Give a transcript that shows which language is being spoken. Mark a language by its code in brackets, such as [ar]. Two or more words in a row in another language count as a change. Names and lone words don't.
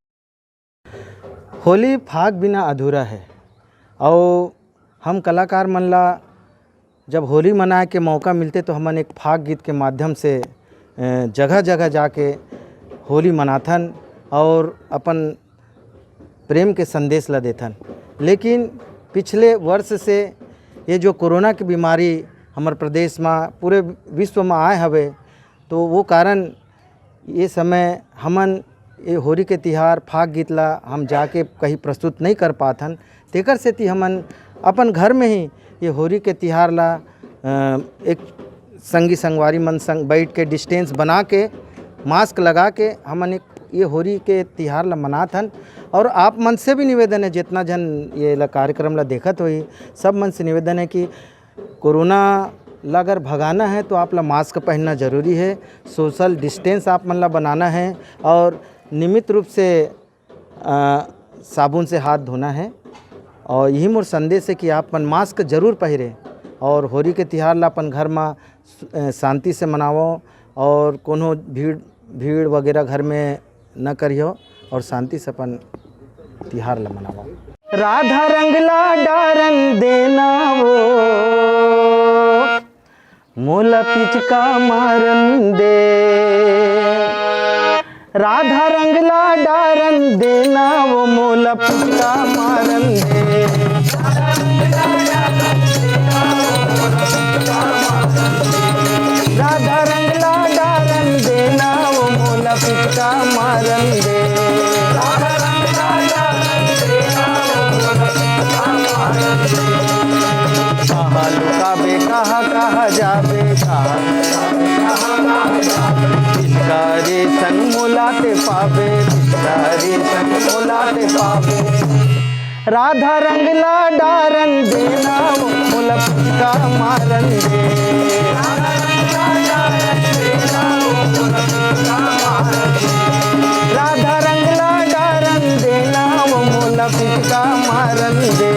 [hne] होली फाग बिना अधूरा है और हम कलाकार मन ला जब होली मनाए के मौका मिलते तो हमन एक फाग गीत के माध्यम से जगह जगह जाके होली मनाथन और अपन प्रेम के संदेश ला देथन। लेकिन पिछले वर्ष से ये जो कोरोना की बीमारी हमारे प्रदेश में पूरे विश्व में आए हवे, तो वो कारण ये समय हमन ये होली के तिहार फाग गीत ला हम जाके कहीं प्रस्तुत नहीं कर पाथन। तेकर सेती हमन अपन घर में ही ये होली के तिहार ला एक संगी संगवारी मन संग बैठ के डिस्टेंस बना के मास्क लगा के हमन एक ये होली के तिहार ला मनाथन। और आप मन से भी निवेदन है, जितना जन ये ला कार्यक्रम ला देखत होई, सब मन से निवेदन है कि कोरोना ला अगर भगाना है तो आप ला मास्क पहनना ज़रूरी है, [en] social distance [hne] आप मन ला बनाना है और नियमित रूप से साबुन से हाथ धोना है। और यही मोर संदेश है कि आप अपन मास्क जरूर पहरे और होली के तिहार ला अपन घर में शांति से मनावो और कोनो भीड़ वगैरह घर में न करियो और शांति से अपन तिहार ला मनावो। राधा रंगला डारन देना वो मोला पिचका मारन दे, राधा रंगला डारन देना वो मोला पिचका मारन दे, राधा रंगला डारन देना वो मोला मोला पिचका मारन दे। राधा रंग ला डारन देना वो मोला पिचका मारन दे। कहाँ लुकाबे कहाँ जाबे पिचकारी संग मोलाते पावे, पिचकारी संग मोलाते पावे। राधा रंग ला डारन देना वो मोला पिचका मारन दे। राधा रंग ला डारन देना वो मोला पिचका मारन दे। राधा रंग ला डारन देना वो मोला पिचका मारन दे।